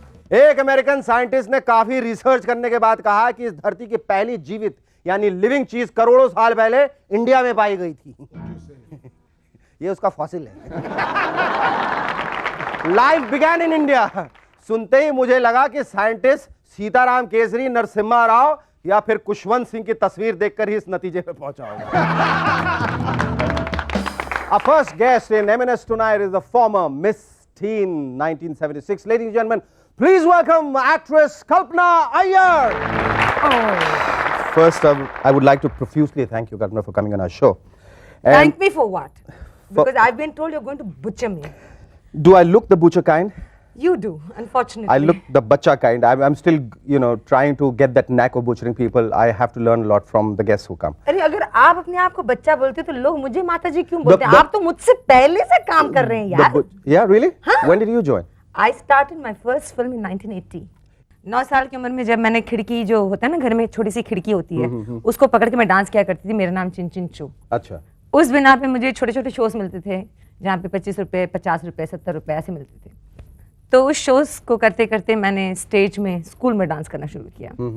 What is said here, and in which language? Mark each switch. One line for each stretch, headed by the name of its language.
Hindi: एक American scientist ने काफी रिसर्च करने के बाद कहा कि इस धरती की पहली जीवित यानी लिविंग चीज करोड़ों साल पहले इंडिया में पाई गई थी। ये उसका फॉसिल है।
English: Life began in India.
Hindi: सुनते ही मुझे लगा कि साइंटिस्ट सीताराम केसरी नरसिम्हा राव या फिर कुशवंत सिंह की तस्वीर देखकर ही इस नतीजे पे पहुंचा होगा।
English: Our first guest in M&S tonight is the former Miss Teen 1976. Ladies and gentlemen, please welcome actress Kalpana Iyer. First, I would like to profusely thank you, Kalpana, for coming on our show. And Thank me for what? Because I've been told you're going to butcher me. do I look the butcher kind? You do, unfortunately. I look the butcher kind. I'm still, trying to get that knack of butchering people. I have to learn a lot from the guests who come.
Hindi: अरे अगर आप अपने आप को बच्चा बोलते तो लोग मुझे माता जी क्यों बोलते हैं? आप तो मुझसे पहले से काम कर रहे हैं यार।
English: Yeah, really? Huh? When did you join? I started my first film in 1980.
Hindi: 9 साल की उम्र में जब मैंने खिड़की जो होता है ना घर में एक छोटी सी खिड़की होती है उसको पकड़ के मैं डांस किया करती थी। मेरा नाम चिन चिन चू। अच्छा। उस बिना पे मुझे छोटे छोटे शोज मिलते थे जहाँ पे 25 रुपए 50 रुपए 70 रुपए ऐसे मिलते थे। तो उस शोज को करते करते मैंने स्टेज में स्कूल में डांस करना शुरू किया।